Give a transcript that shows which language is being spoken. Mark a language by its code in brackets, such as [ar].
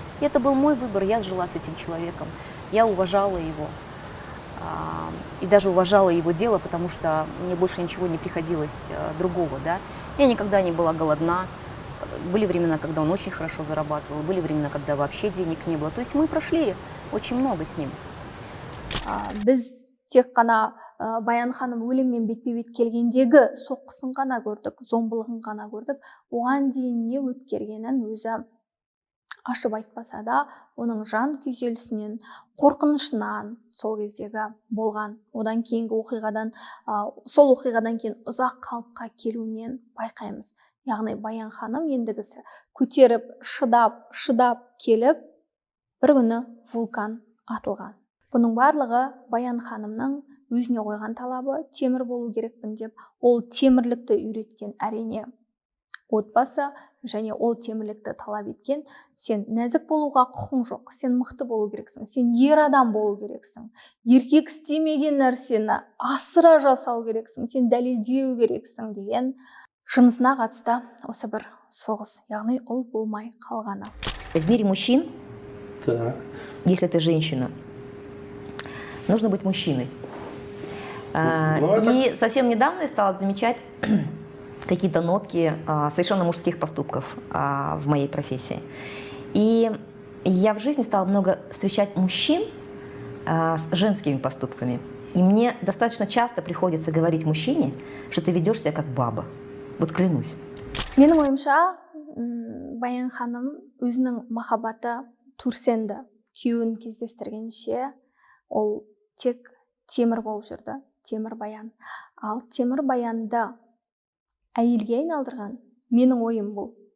[ru] И это был мой выбор, я жила с этим человеком, я уважала его. И даже уважала его дело, потому что мне больше ничего не приходилось другого. Да? Я никогда не была голодна. Были времена, когда он очень хорошо зарабатывал, были времена, когда вообще денег не было. То есть мы прошли очень много с ним. [kk] Біз тек қана Баян ханым өліммен бетпе-бет келгендегі соққысын ғана көрдік, зомбылығын ғана көрдік. Оған дейін не өткергенін өзі ашып айтпаса да, оның жан күйзелісінен, қорқынышынан сол кездегі болған, одан кейінгі оқиғадан, сол оқиғадан кейін ұзақ қалыпқа келуінен байқаймыз. Яғни Баян ханым ендігісі көтеріп, шыдап келіп, бір күні вулкан атылған. Бұның барлығы Баян ханымның өзіне қойған талабы темір болу керекпін деп, ол темірлікті үйреткен әрине отбасы, және ол темірлікті талап еткен. Сен нәзік болуға құқың жоқ, сен мықты болу керексің, сен ер адам болу керексің, еркек істемеген нәрсені асыра жасау керексің, сен дәлелдеу керексің деген жынысына қатысты осы бір соғыс, яғни ұл болмай қалғаны. [ru] В мире мужчин, если ты женщина, нужно быть мужчиной. И совсем недавно я стала замечать какие-то нотки совершенно мужских поступков в моей профессии. И я в жизни стала много встречать мужчин с женскими поступками. И мне достаточно часто приходится говорить мужчине, что ты ведешь себя как баба. Вот клянусь. [kk] Менің ойымша, Баян ханым өзінің махаббаты Турсенді күйеуін кездестіргенше, ол тек темір болып жүрді, темір Баян. Ал темір Баянды әйелге айналдырған менің ойым бұл.